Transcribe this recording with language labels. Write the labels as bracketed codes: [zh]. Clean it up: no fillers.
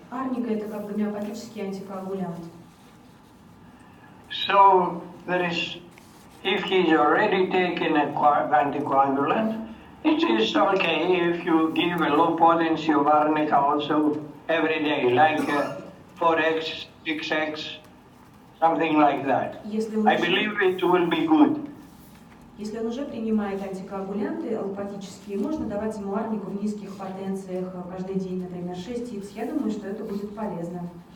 [ru] Арника – это как гомеопатический антикоагулянт. [en] So there is, if he's already taken an anticoagulant, it is okay if you give a low potency of arnica also every day, like 4x, 6x, something like that. I believe it will be good. [ru] Если он уже принимает антикоагулянты аллопатические, можно давать ему арнику в низких потенциях каждый день, например, 6х. Я думаю, что это будет полезно.